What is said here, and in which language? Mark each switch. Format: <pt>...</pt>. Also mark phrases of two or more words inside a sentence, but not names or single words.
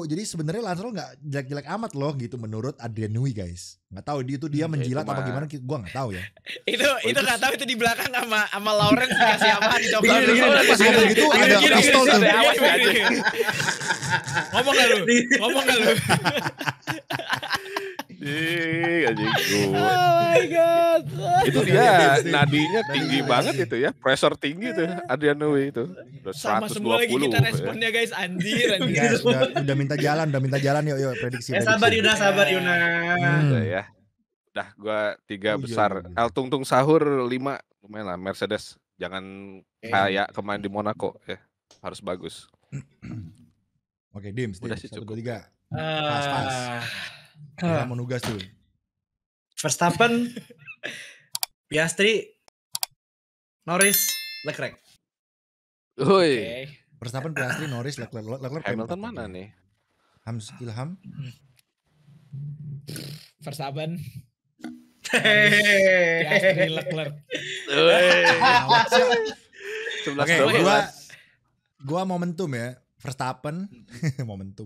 <id>Jadi sebenarnya Lance Stroll nggak jelek-jelek amat loh gitu menurut Adrian Newey guys. Nggak tahu dia menjilat apa gimana, gua nggak tau ya. itu nggak tahu, itu di belakang sama Lawrence dikasih apaan coba. Pas ngomong gitu ada pistol tuh. Ngomong nggak lu?</id> <en>Oh my god.</en> <id>Itu dia nadinya tinggi banget itu ya, pressure tinggi tuh Adrian Newey itu. Sama semua lagi kita responnya guys, anjir. Guys, udah minta jalan yuk prediksi. Sabar Yuna. Udah ya. Udah gua 3 besar. El Tung Tung Sahur 5 lumayan lah Mercedes. Jangan kayak kemarin di Monaco ya. Harus bagus. Oke, Dims. Udah sih 1, cukup. 2, 3. Pas. Kita mau nugas tuh. Verstappen, Piastri, Norris, Leclerc. Woi. Verstappen, Piastri, Norris, Leclerc Hamilton mana nih? Ilham. Verstappen, Piastri, Leclerc. Oke, gua momentum ya. Verstappen, momentum.</id>